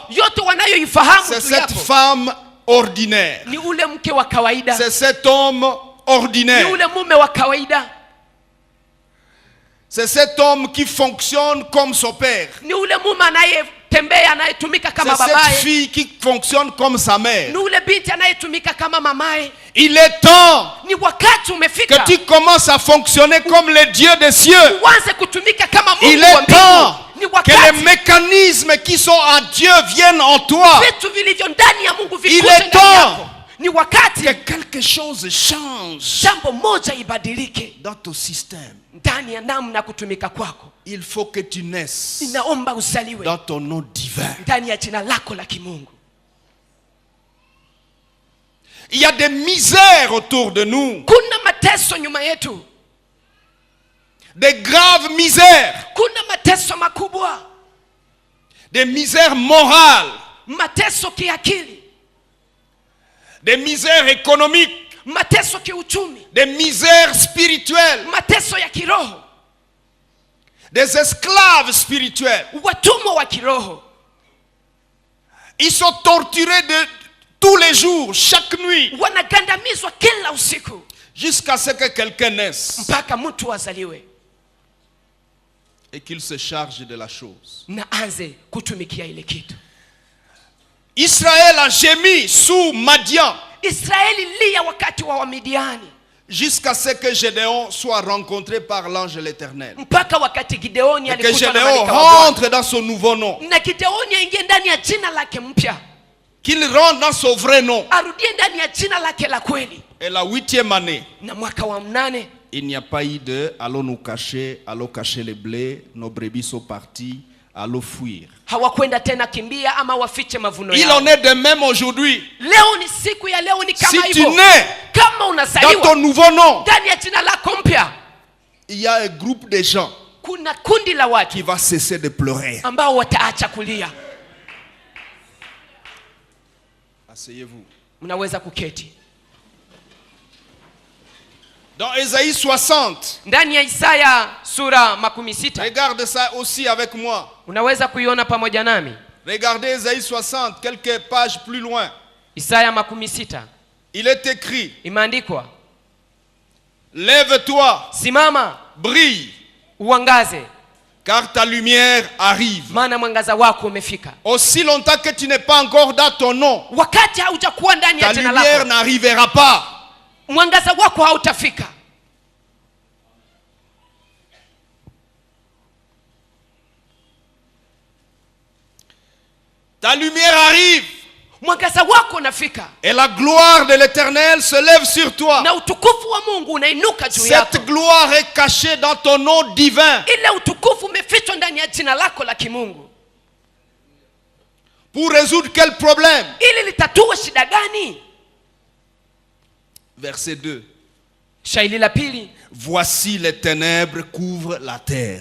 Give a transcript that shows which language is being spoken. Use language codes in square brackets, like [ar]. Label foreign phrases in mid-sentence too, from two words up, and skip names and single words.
[sw] Yote wanayoifahamu [fr] c'est [sw] juu [fr] cette [sw] yako [fr] femme ordinaire. [sw] ni ule mke wa kawaida, [fr] C'est cet homme [sw] ni [fr] ordinaire. [sw] ule mume wa kawaida, [fr] C'est cet homme qui fonctionne comme son père. [sw] ni ule mume anayetembea anayetumika [fr] C'est [sw] kama [fr] cette [sw] babaye, [fr] fille qui fonctionne comme sa mère. [sw] ni ule binti anayetumika kama mamaye. [fr] Il est temps [sw] Ni wakati umefika [fr] que tu commences à fonctionner comme le Dieu des cieux. [sw] uanze kutumika kama [fr] Il [sw] Mungu wa [fr] est temps [sw] mbingu. Ni [fr] que les [sw] wakati [fr] mécanismes qui sont en Dieu viennent en toi. [sw] vitu vilivyo ndani ya Mungu [fr] Il [sw] vikuje [fr] est [sw] ndani [fr] temps [sw] yako. Ni wakati [fr] que quelque chose change [sw] jambo moja ibadilike [fr] dans ton système. [sw] ndani ya namna kutumika kwako. [fr] Il faut que tu naisses [sw] Inaomba uzaliwe [fr] dans ton nom divin. [sw] ndani ya jina lako la kimungu. [fr] Il y a des misères autour de nous, [sw] Kuna mateso nyuma yetu, [fr] des graves misères, [sw] kuna mateso makubwa, [fr] des misères morales, [sw] mateso kiakili, [fr] des misères économiques, [sw] mateso kiuchumi, [fr] des misères spirituelles, [sw] mateso ya kiroho, [fr] des esclaves spirituels. [sw] watumwa wa kiroho. [fr] Ils sont torturés de tous les jours, chaque nuit, [sw] Wanagandamizwa kila usiku [fr] jusqu'à ce que quelqu'un naisse [sw] mpaka mtu azaliwe [fr] et qu'il se charge de la chose. [sw] na anze kutumikia ile kitu. [fr] Israël a gémi sous Madian [sw] Israeli lia wakati wa Wamidiani [fr] jusqu'à ce que Gédéon soit rencontré par l'ange de l'Éternel. [sw] mpaka wakati Gideoni [fr] Et que [sw] alikutana na [fr] Gédéon [sw] malaika wa Bwana. [fr] rentre dans son nouveau nom. [sw] Na Gideoni aingie ndani ya jina lake mpya, [fr] Qu'il rentre dans son vrai nom. [sw] arudie ndani ya jina lake la kweli. [fr] Et la 8e année, [sw] Na mwaka wa 8 [fr] il n'y a pas eu de allons nous cacher, allons cacher les blés, nos brebis sont partis, allons fuir. [sw] hawakwenda tena kimbia ama wafiche mavuno [fr] Il [sw] yao. [fr] en est de même aujourd'hui. [sw] Leo ni siku ya leo, ni [fr] Si [sw] kama [fr] tu [sw] hivyo. [fr] nais [sw] Kama [fr] dans [sw] unazaliwa [fr] ton nouveau nom, [sw] ndani ya jina lako mpya, [fr] il y a un groupe de gens [sw] kuna kundi la [fr] qui [sw] watu [fr] va cesser de pleurer. [sw] ambao wataacha kulia. [fr] Asseyez-vous. [sw] Mnaweza kuketi. [fr] Dans Ésaïe 60, [sw] Ndani ya Isaya sura 16, [fr] regarde ça aussi avec moi. [sw] unaweza kuiona pamoja nami. [fr] Regardez Ésaïe 60, quelques pages plus loin. [sw] Isaya 16 [fr] Il est écrit, [sw] imeandikwa, [fr] lève-toi, [sw] simama [fr] brille, [sw] uangaze, [fr] car ta lumière arrive. [sw] maana mwangaza wako umefika. [fr] Aussi longtemps que tu n'es pas encore dans ton nom, [sw] Wakati haujakuwa ndani ya [fr] ta [sw] jina [fr] lumière [sw] lako, [fr] n'arrivera pas. [sw] mwangaza wako hautafika. [fr] Ta lumière arrive [sw] mwangaza wako unafika, [fr] et la gloire de l'Éternel se lève sur toi. [sw] na utukufu wa Mungu unainuka juu yako. [fr] Cette gloire est cachée dans ton nom divin. [sw] Ile utukufu umefichwa ndani ya jina lako la kimungu. [fr] Pour résoudre quel problème? [sw] Ili litatue shida gani? [fr] Verset 2. [sw] Shairi la pili, [fr] voici les ténèbres couvrent la terre